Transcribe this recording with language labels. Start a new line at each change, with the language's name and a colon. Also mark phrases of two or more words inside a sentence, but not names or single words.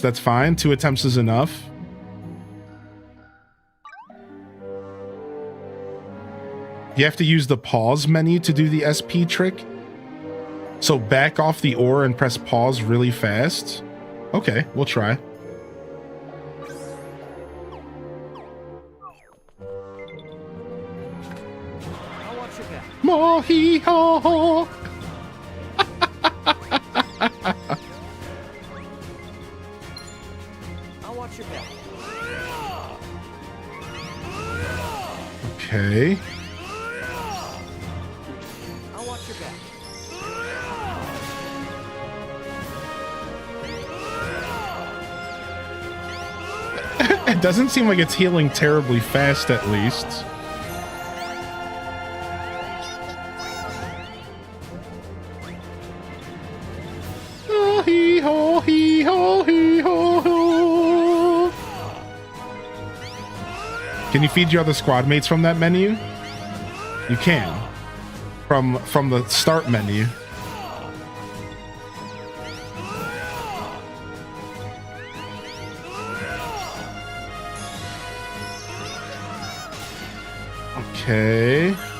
English: That's fine. 2 attempts is enough. You have to use the pause menu to do the SP trick. So back off the ore and press pause really fast. Okay, we'll try. Mo-hee-ho! I'll watch your back. Okay. I'll watch your back. It doesn't seem like it's healing terribly fast, at least. Oh, hee ho, hee ho, hee ho, ho. Can you feed your other squad mates from that menu? You can. From the start menu. Okay.